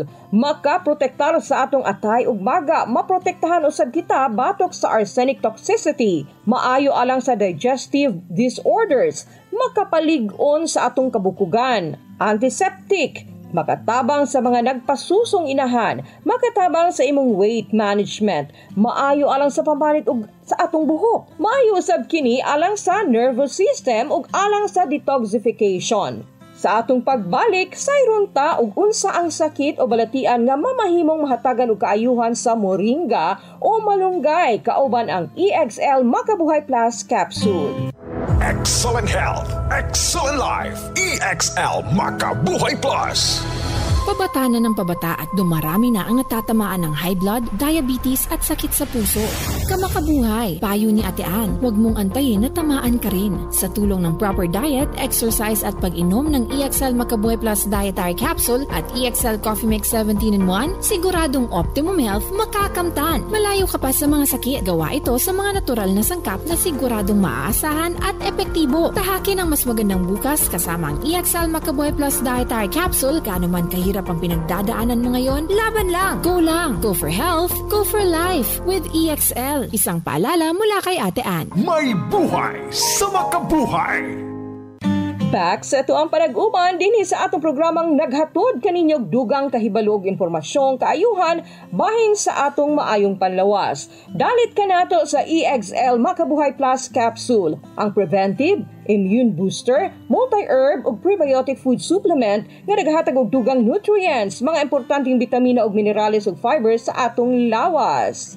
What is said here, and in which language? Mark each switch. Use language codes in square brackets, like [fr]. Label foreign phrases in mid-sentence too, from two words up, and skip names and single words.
[ceb] makaprotektar sa atong atay ug maga, maprotektahan usab kita batok sa [en] arsenic toxicity, [ceb] maayo alang sa [en] digestive disorders, [ceb] makapalig-on sa atong kabukugan, antiseptic, makatabang sa mga nagpasusong inahan, makatabang sa imong [en] weight management, [ceb] maayo alang sa pambanit ug sa atong buhok, maayo usab kini alang sa [en] nervous system [ceb] ug alang sa detoxification. Sa atong pagbalik, sayron ta ug unsa ang sakit o balatian nga mamahimong mahatagan og kaayuhan sa moringa o malunggay, kauban ang EXL Makabuhay Plus capsule. [en] Excellent health, excellent life. EXL Makabuhay Plus. [tl] Pabata na ng pabata at dumarami na ang natatamaan ng high blood, diabetes at sakit sa puso. Kamakabuhay, payo ni Ate Ann, huwag mong antayin na tamaan ka rin. Sa tulong ng [en] proper diet, [tl] exercise at pag-inom ng EXL Makabuhay Plus Dietary Capsule at EXL Coffee Mix 17-in-1, siguradong [en] optimum health [tl] makakamtan. Malayo ka pa sa mga sakit. Gawa ito sa mga natural na sangkap na siguradong maaasahan at epektibo. Tahakin ang mas magandang bukas kasama ang EXL Makabuhay Plus Dietary Capsule. Gaano man kahirap ang pinagdadaanan mo ngayon, laban lang. Go lang. [en] Go for health. Go for life. With EXL. [tl] Isang paalala mula kay Ate Ann. May buhay sa makabuhay. [ceb] Back sa ito ang panag-uban dinhi sa atong programang naghatod kaninyog dugang kahibalog impormasyon kaayuhan bahin sa atong maayong panlawas. Dalit ka nato sa EXL Makabuhay Plus Capsule, ang [en] preventive, immune booster, multi-herb [ceb] ug [en] prebiotic food supplement [ceb] nga nagahatag og dugang nutrients, mga importanteng bitamina ug minerales ug fibers sa atong lawas.